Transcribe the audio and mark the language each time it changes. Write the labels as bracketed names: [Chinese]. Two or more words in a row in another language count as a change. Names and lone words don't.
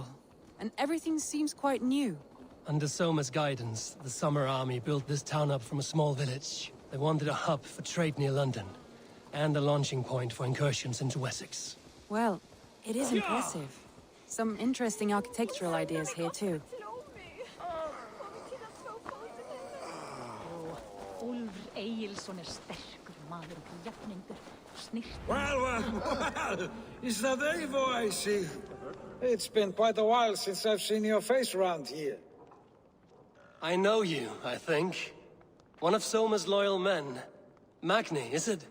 [English] And everything seems quite new. Under Soma's guidance, the Summer Army built this town up from a small village. They wanted a hub for trade near London, and a launching point for incursions into Wessex. Well, it is impressive. Some interesting architectural ideas here too. [Icelandic] Úlfur Egilsson sterkur [English] Well, is that Eivor I see? It's been quite a while since I've seen your face around here. I know you, I think. One of Soma's loyal men. Magni, is it?